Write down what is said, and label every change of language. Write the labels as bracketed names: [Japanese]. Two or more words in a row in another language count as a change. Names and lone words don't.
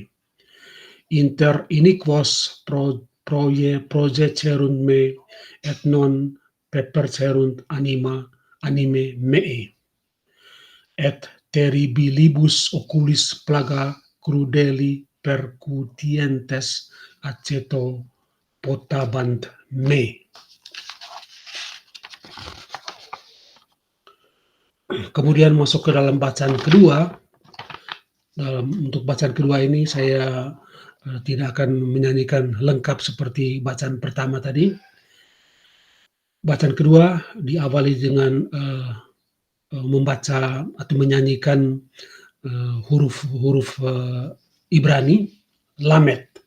[Latin] Inter iniquos projecerunt me, et non pepercerunt anime mei. Et terribilibus oculis plaga crudeli percutientes aceto potabant me. [Indonesian] Kemudian masuk ke dalam bacaan kedua. Untuk bacaan kedua ini saya tidak akan menyanyikan lengkap seperti bacaan pertama tadi. Bacaan kedua diawali dengan membaca atau menyanyikan huruf-huruf Ibrani, Lamed.